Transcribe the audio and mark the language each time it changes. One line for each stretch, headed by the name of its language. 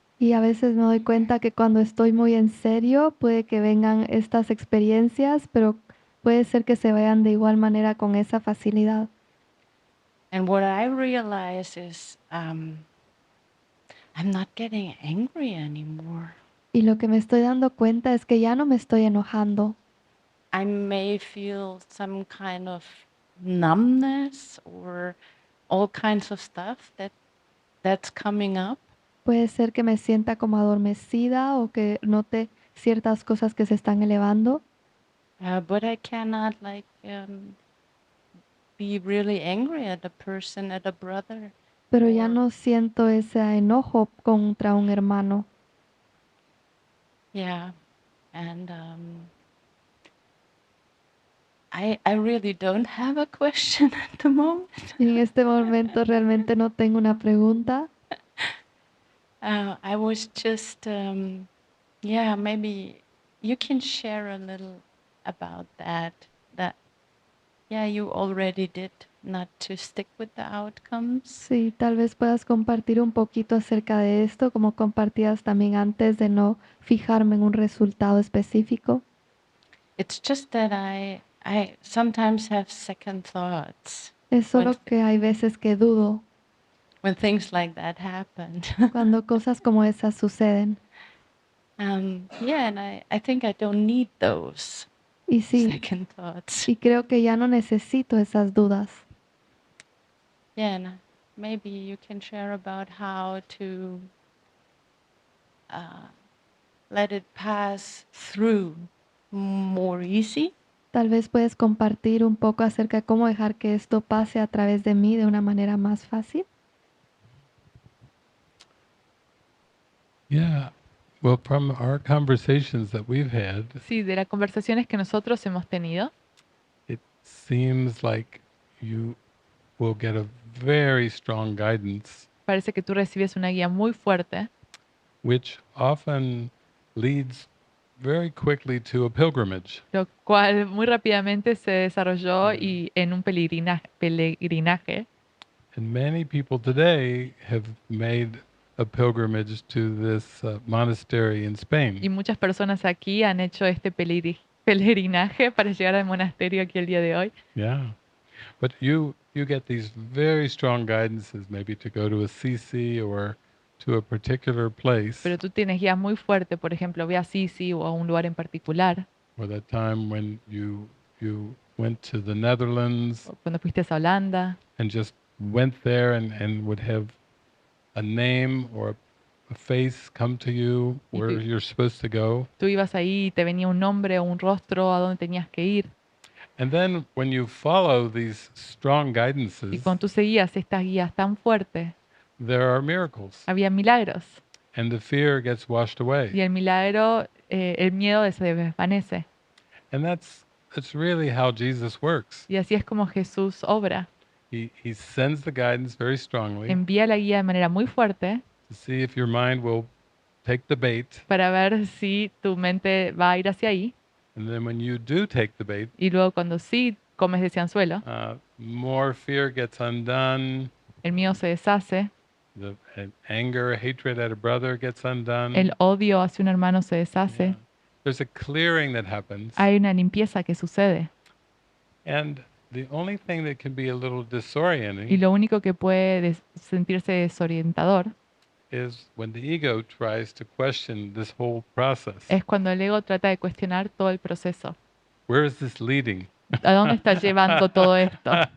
Spanish: Y a veces me doy cuenta que cuando estoy muy en serio puede que vengan estas experiencias, pero puede ser que se vayan de igual manera con esa facilidad.
English: And what I realize is I'm not getting angry anymore.
Spanish: Y lo que me estoy dando cuenta es que ya no me estoy enojando.
English: I may feel some kind of numbness or all kinds of stuff that's coming up.
Spanish: Puede ser que me sienta como adormecida o que note ciertas cosas que se están elevando,
English: But I cannot like be really angry at a person, at a brother.
Spanish: pero ya
English: Or-
Spanish: no siento ese enojo contra un hermano.
English: Yeah, and I really don't have a question at the moment.
Spanish: Y en este momento realmente no tengo una pregunta.
English: I was just yeah, maybe you can share a little about that. That yeah, you already did, not to stick with the outcomes.
Spanish: Sí, tal vez puedas compartir un poquito acerca de esto, como compartías también antes de no fijarme en un resultado específico.
English: It's just that I sometimes have second thoughts
Spanish: Es solo que hay veces que dudo
English: when things like that happen.
Spanish: cuando cosas como esas suceden.
English: Yeah, and I think I don't need those
Spanish: Y sí,
English: second thoughts.
Spanish: y creo que ya no necesito esas dudas.
English: Yeah, and maybe you can share about how to let it pass through more easy.
Spanish: Tal vez puedes compartir un poco acerca de cómo dejar que esto pase a través de mí de una manera más fácil.
English: Yeah. Well, from our conversations that we've had,
Spanish: Sí, de las conversaciones que nosotros hemos tenido,
English: it seems like you will get a very strong guidance,
Spanish: parece que tú recibes una guía muy fuerte,
English: which often leads very quickly to a pilgrimage.
Spanish: lo cual muy rápidamente se desarrolló y en un peregrinaje.
English: And many people today have made a pilgrimage to this monastery in
Spanish: Y
English: Spain.
Spanish: muchas personas aquí han hecho este peregrinaje para llegar al monasterio aquí el día de hoy.
English: Yeah. But you get these very strong guidances, maybe to go to Assisi or to a particular place,
Spanish: Pero tú tienes guías muy fuertes, por ejemplo, ve a Sisi o a un lugar en particular,
English: or that time when you went to the Netherlands
Spanish: o cuando fuiste a Holanda,
English: and just went there and would have a name or a face come to you
Spanish: Y
English: where
Spanish: tú-
English: you're supposed to go.
Spanish: tú ibas ahí y te venía un nombre o un rostro a donde tenías que ir.
English: And then when you follow these strong
Spanish: Y
English: guidances,
Spanish: cuando tú seguías estas guías tan fuertes,
English: there are miracles
Spanish: había milagros.
English: and the fear gets washed
Spanish: Y
English: away.
Spanish: el milagro, el miedo se desvanece.
English: And that's really how Jesus works.
Spanish: Y así es como Jesús obra.
English: He sends the guidance very strongly
Spanish: Envía la guía de manera muy fuerte
English: to see if your mind will take the bait.
Spanish: para ver si tu mente va a ir hacia ahí.
English: And then when you do take the bait,
Spanish: Y luego cuando sí comes ese anzuelo,
English: more fear gets undone.
Spanish: el miedo se deshace,
English: The anger, hatred at a brother gets undone.
Spanish: el odio hacia un hermano se deshace.
English: Yeah. There's a clearing that happens.
Spanish: Hay una limpieza que sucede.
English: And the only thing that can be a little
Spanish: Y
English: disorienting
Spanish: lo único que puede sentirse desorientador
English: is when the ego tries to question this whole process.
Spanish: es cuando el ego trata de cuestionar todo el proceso.
English: Where is this leading?
Spanish: ¿A dónde está llevando todo esto?